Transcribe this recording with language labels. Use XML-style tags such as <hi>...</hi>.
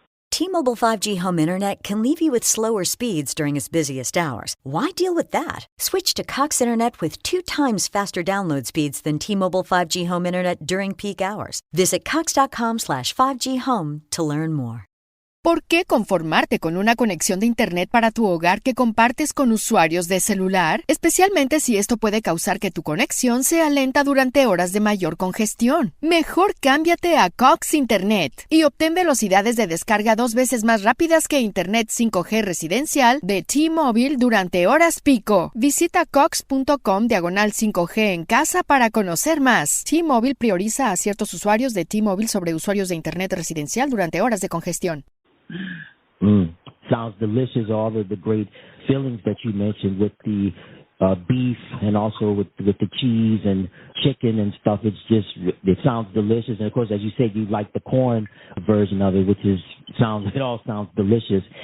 <en>T-Mobile 5G home internet can leave you with slower speeds during its busiest hours. Why deal with that? Switch to Cox Internet with 2 times faster download speeds than T-Mobile 5G home internet during peak hours. Visit cox.com/5G home to learn more.</en> <es>¿Por qué conformarte con una conexión de Internet para tu hogar que compartes con usuarios de celular? Especialmente si esto puede causar que tu conexión sea lenta durante horas de mayor congestión. Mejor cámbiate a Cox Internet y obtén velocidades de descarga 2 veces más rápidas que Internet 5G residencial de T-Mobile durante horas pico. Visita cox.com/5G en casa para conocer más. T-Mobile prioriza a ciertos usuarios de T-Mobile sobre usuarios de Internet residencial durante horas de congestión.</es> <en>Sounds delicious. All of the great fillings that you mentioned with the beef, and also with the cheese and chicken and stuff. It sounds delicious. And of course, as you said, you like the corn version of it, which it all sounds delicious.</en>